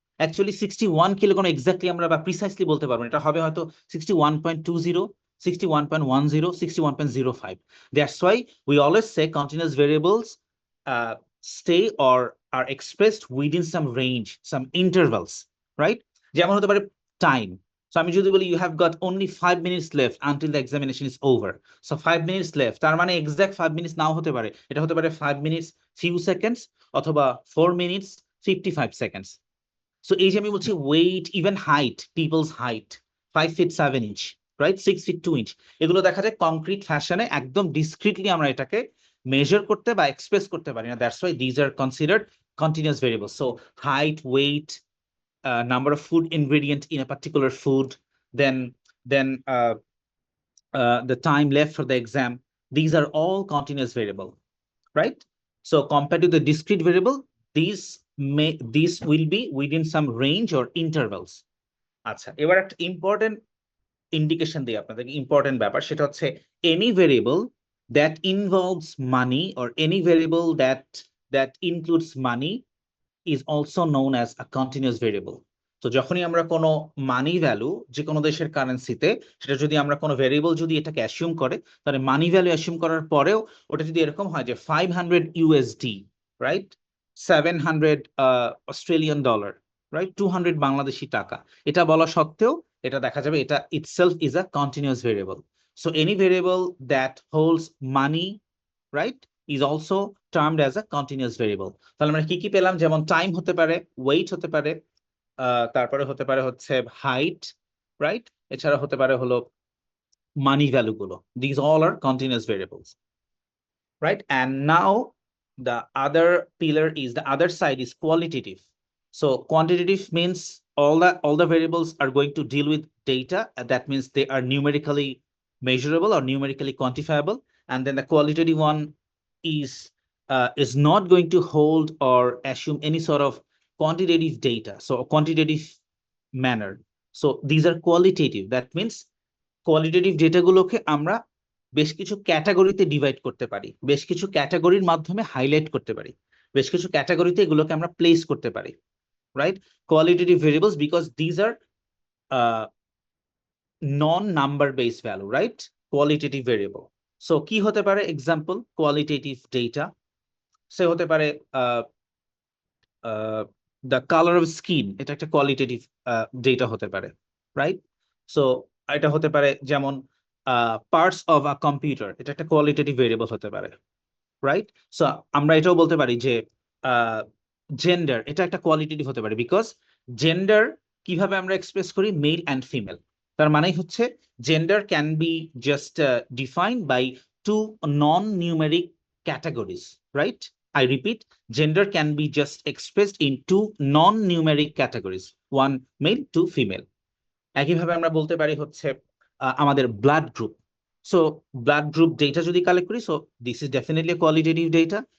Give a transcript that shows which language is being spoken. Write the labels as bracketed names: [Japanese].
[Bangla] Actually 61 kilogram exactly আমরা বা precisely বলতে পারবো না, এটা হবে হয়তো 61.20, 61.10, 61.05. [English] That's why we always say continuous variables stay or are expressed within some range, some intervals, right? [Bangla] যেমন হতে পারে time. [English] So [Bangla] আমি যদি বলি [English] you have got only 5 minutes left until the examination is over. [Bangla] So 5 minutes left, তার মানে exact 5 minutes নাও হতে পারে, এটা হতে পারে 5 minutes few seconds অথবা 4 minutes 55 seconds. [English] So [Bangla] এই যে আমি বলছি [English] weight, even height, people's height 5 feet 7 inch, right? [Bangla] 6 feet 2 inch, এগুলো দেখা যায় কংক্রিট ফ্যাশনে একদম ডিসক্রিটলি আমরা এটাকে মেজার করতে বা এক্সপ্রেস করতে পারি না। [English] That's why these are considered continuous variables. So height, weight, number of food ingredient in a particular food, then the time left for the exam, these are all continuous variable, right? So compared to the discrete variable, these will be within some range or intervals. [Bangla] আচ্ছা, এবার একটা important indication দিই আপনাদেরকে, important ব্যাপার, সেটা হচ্ছে [English] any variable that involves money or any variable that includes money is also known as a continuous variable. [Bangla] তো যখনই আমরা কোনো মানি ভ্যালু যে কোনো দেশের কারেন্সিতে, সেটা যদি আমরা কোনো ভেরিয়েবল যদি এটাকে অ্যাসিউম করে, তাহলে মানি ভ্যালু অ্যাসিউম করার পরেও ওটা যদি এরকম হয় যে 500 USD, right, 700 Australian dollar, right, 200 Bangladeshi টাকা, এটা বলা সত্ত্বেও এটা দেখা যাবে এটা [English] itself is a continuous variable. So any variable that holds money, right, is also termed as a continuous variable. [Bangla] তাহলে আমরা কি কি পেলাম, যেমন টাইম হতে পারে, ওয়েট হতে পারে, তারপরে হতে পারে হচ্ছে হাইট, রাইট, এছাড়া হতে পারে হলো মানি ভ্যালু গুলো। [English] These all are continuous variables, right? And now the other pillar is, the other side is qualitative. So quantitative means all the variables are going to deal with data, and that means they are numerically measurable or numerically quantifiable. And then the qualitative one is not going to hold or assume any sort of quantitative data, so a quantitative manner. So these are qualitative. That means [Bangla] qualitative data গুলোকে আমরা বেশ কিছু ক্যাটাগরিতে divide করতে পারি, বেশ কিছু ক্যাটাগরির মাধ্যমে হাইলাইট করতে পারি, বেশ কিছু ক্যাটাগরিতে এগুলোকে আমরা প্লেস করতে পারি, right? [English] Qualitative variables, because these are non-number based value, right? Qualitative variable. [Bangla] So কি হতে পারে example qualitative data? সে হতে পারে [English] the colour of skin, [Bangla] এটা একটা কোয়ালিটেটিভ ডেটা হতে পারে, রাইট? সো এটা হতে পারে যেমন [English] parts of a computer, [Bangla] এটা একটা কোয়ালিটেটিভ ভেরিয়েবল হতে পারে, রাইট? সো আমরা এটাও বলতে পারি যে জেন্ডার, এটা একটা কোয়ালিটেটিভ হতে পারে, বিকজ জেন্ডার কিভাবে আমরা এক্সপ্রেস করি, [English] Male and female. [Bangla] তার মানেই হচ্ছে [English] Gender can be just defined by two non numeric categories, right? I repeat, gender can be just expressed in two non-numeric categories, one male, two female. [Bangla] একইভাবে আমরা বলতে পারি হচ্ছে আমাদের blood group. So blood group data যদি collect করি, [English] So this is definitely qualitative data.